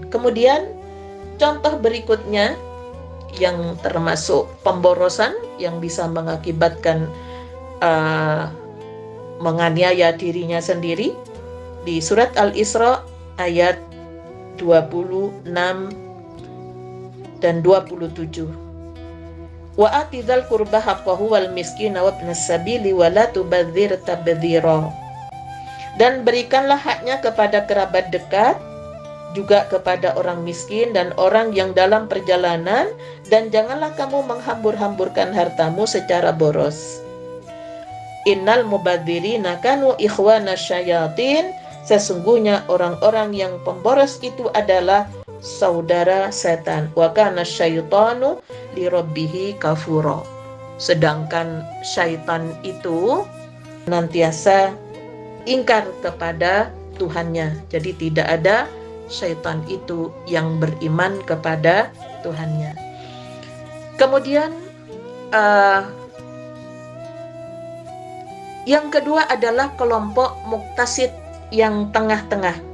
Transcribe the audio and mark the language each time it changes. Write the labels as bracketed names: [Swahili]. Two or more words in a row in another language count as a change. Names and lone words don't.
[Indonesian] Kemudian contoh berikutnya yang termasuk pemborosan yang bisa mengakibatkan menganiaya dirinya sendiri, di surat Al-Isra ayat 26 dan 27. [Arabic] وآت ذا القربى حقه والمسكين وابن السبيل ولا تبذر تبذيرا. [Indonesian] Dan berikanlah haknya kepada kerabat dekat, juga kepada orang miskin dan orang yang dalam perjalanan, dan janganlah kamu menghambur-hamburkan hartamu secara boros. [Arabic] إن المبذرين كانوا إخوان الشياطين. [Indonesian] Sesungguhnya orang-orang yang pemboros itu adalah saudara setan. [Arabic] وكان الشيطان لربه كفورا. [Indonesian] Sedangkan syaitan itu nantiasa ingkar kepada Tuhannya. Jadi tidak ada syaitan itu yang beriman kepada Tuhannya. Kemudian yang kedua adalah kelompok muktasid yang tengah-tengah.